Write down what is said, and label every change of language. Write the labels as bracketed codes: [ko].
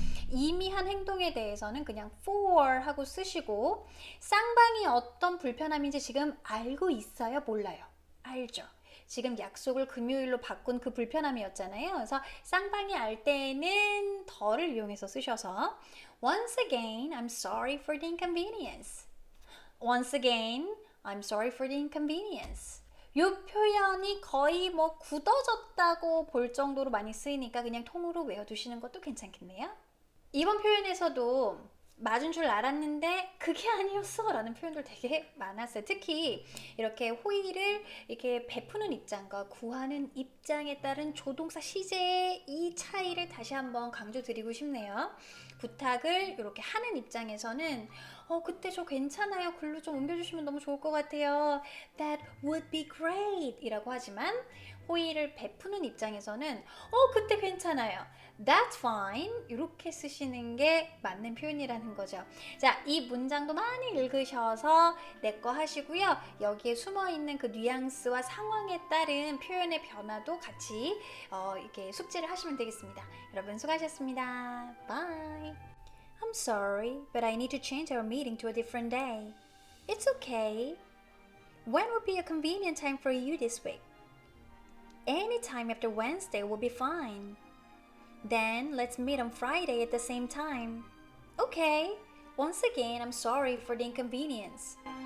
[ko] 이미 한 행동에 대해서는 그냥 for 하고 쓰시고 쌍방이 어떤 불편함인지 지금 알고 있어요? 몰라요? 알죠. 지금 약속을 금요일로 바꾼 그 불편함이었잖아요. 그래서 쌍방이 알 때는 더를 이용해서 쓰셔서 [en] Once again, I'm sorry for the inconvenience. Once again, I'm sorry for the inconvenience. [ko] 이 표현이 거의 뭐 굳어졌다고 볼 정도로 많이 쓰이니까 그냥 통으로 외워두시는 것도 괜찮겠네요. 이번 표현에서도 맞은 줄 알았는데 그게 아니었어 라는 표현들 되게 많았어요. 특히 이렇게 호의를 이렇게 베푸는 입장과 구하는 입장에 따른 조동사 시제의 이 차이를 다시 한번 강조드리고 싶네요. 부탁을 이렇게 하는 입장에서는 그때 저 괜찮아요. 글로 좀 옮겨주시면 너무 좋을 것 같아요. [en] That would be great [ko] 이라고 하지만 호의를 베푸는 입장에서는 그때 괜찮아요. [en] That's fine [ko] 이렇게 쓰시는 게 맞는 표현이라는 거죠. 자, 이 문장도 많이 읽으셔서 내 거 하시고요. 여기에 숨어있는 그 뉘앙스와 상황에 따른 표현의 변화도 같이 이렇게 숙지를 하시면 되겠습니다. 여러분 수고하셨습니다. [en] Bye. I'm sorry, but I need to change our meeting to a different day. It's okay. When would be a convenient time for you this week? Any time after Wednesday will be fine. Then let's meet on Friday at the same time. Okay. Once again, I'm sorry for the inconvenience.